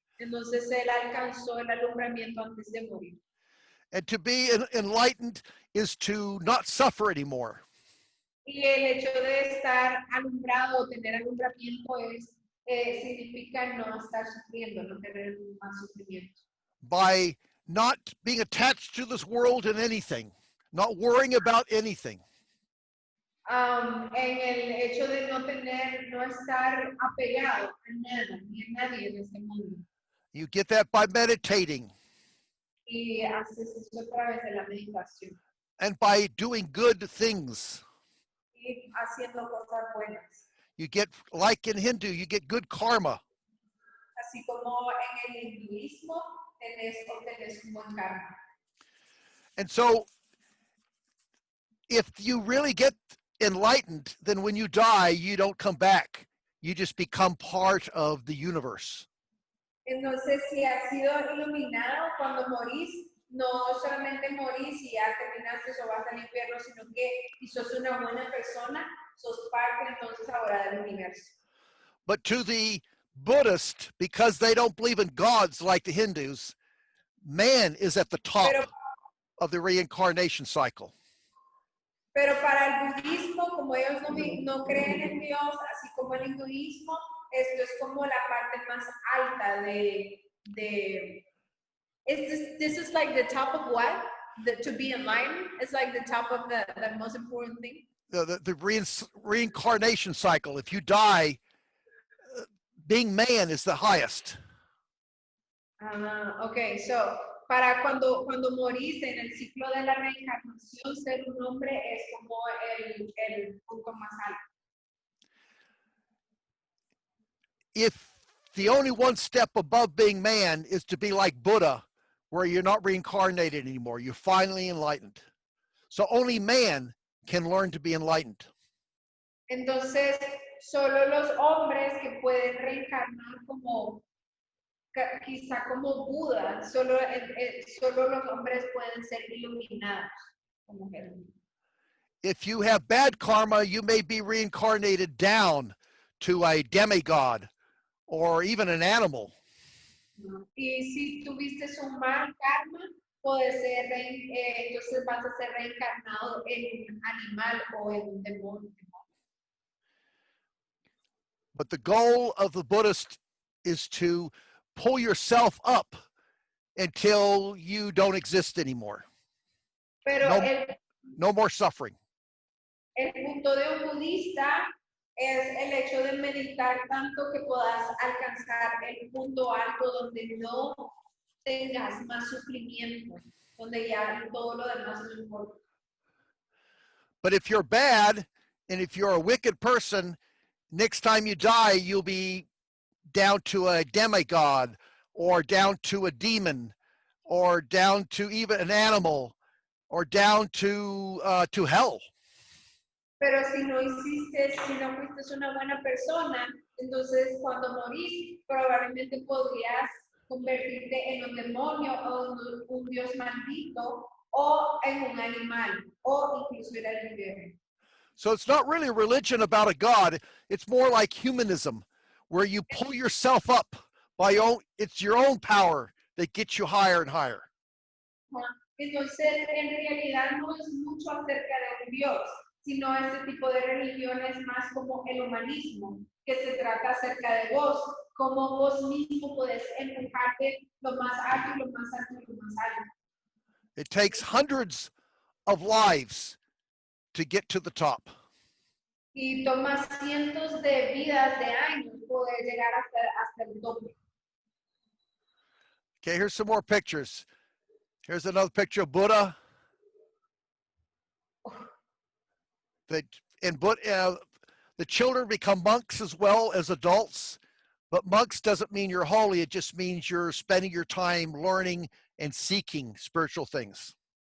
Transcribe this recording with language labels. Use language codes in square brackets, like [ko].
[es] Entonces él alcanzó el alumbramiento antes de morir. [en] And to be enlightened is to not suffer anymore. [es] Y el hecho de estar alumbrado, tener alumbramiento significa no estar sufriendo, no tener más sufrimiento. [en] By not being attached to this world and anything, not worrying about anything. [es] En el hecho de no estar apegado a nada, ni a nadie en este mundo. [en] You get that by meditating. [es] Y haces eso a través de la meditación. [en] And by doing good things. [es] y haciendo cosas buenas. [en] You get, like in Hindu, you get good karma. [es] Así como en el hinduismo obtenés un buen karma. [en] And so if you really get enlightened, then when you die, you don't come back. You just become part of the universe. [es] Entonces, si has sido iluminado cuando morís, no solamente morís y ya terminaste o vas al infierno, sino que si sos una buena persona, sos parte entonces ahora del universo. [en] But to the Buddhist, because they don't believe in gods like the Hindus, man is at the top of the reincarnation cycle. [es] Pero para el budismo, como ellos no creen en Dios, así como el hinduismo, esto es como la parte más alta de [en] this is like the top of what? To be enlightened? It's like the top of the most important thing? The reincarnation cycle. If you die, being man is the highest. [es] Okay, so para cuando morís en el ciclo de la reencarnación, ser un hombre es como el punto más alto. [en] If the only one step above being man is to be like Buddha, where you're not reincarnated anymore, you're finally enlightened. So only man can learn to be enlightened. [es] Entonces, solo los hombres que pueden reencarnar como quizá como Buda, solo los hombres pueden ser iluminados como mujeres. [en] If you have bad karma, you may be reincarnated down to a demigod or even an animal. [es] Y si tuviste un mal karma, entonces vas a ser reencarnado en un animal o en un demonio. [en] But the goal of the Buddhist is to pull yourself up until you don't exist anymore. [es] Pero [en] No more suffering. [es] el punto de un budista es el hecho de meditar tanto que puedas alcanzar el punto alto donde no tengas más sufrimiento, donde ya todo lo demás no importa. [en] But if you're bad and if you're a wicked person, next time you die, you'll be down to a demigod or down to a demon or down to even an animal or down to hell. [es] Pero si no fuiste una buena persona, entonces cuando morís, probablemente podrías convertirte en un demonio o un dios maldito o en un animal o incluso ir al infierno. [en] So it's not really a religion about a God. It's more like humanism, where you pull yourself up it's your own power that gets you higher and higher. [es] Entonces, en realidad no es mucho acerca de un Dios, sino este tipo de religión es más como el humanismo, que se trata acerca de vos, como vos mismo podés empujarte lo más alto y lo más alto y lo más alto. [en] It takes hundreds of lives to get to the top. [es] Y toma cientos de vidas de años poder llegar hasta el tope. [en] Okay, here's some more pictures. Here's another picture of Buddha. The children become monks as well as adults, but monks doesn't mean you're holy. It just means you're spending your time learning and seeking spiritual things.